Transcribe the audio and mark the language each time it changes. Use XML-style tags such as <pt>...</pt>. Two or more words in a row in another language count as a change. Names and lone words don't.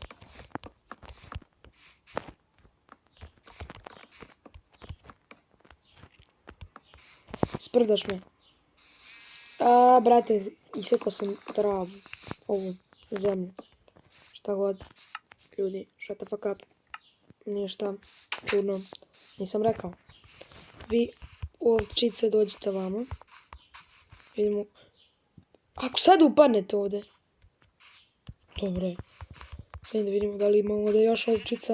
<bs>Sprdaš me. Brate, isekao sam travu, ovu zemlju. Šta god. Ljudi,</bs> <en>shut the fuck up.</en> <bs>Ništa čudno. Nisam rekao. Vi ovčice dođite vamo. Vidimo. Ako sad upadnete ovdje. Dobre. Sad da vidimo da li ima ovdje još ovčica.</bs>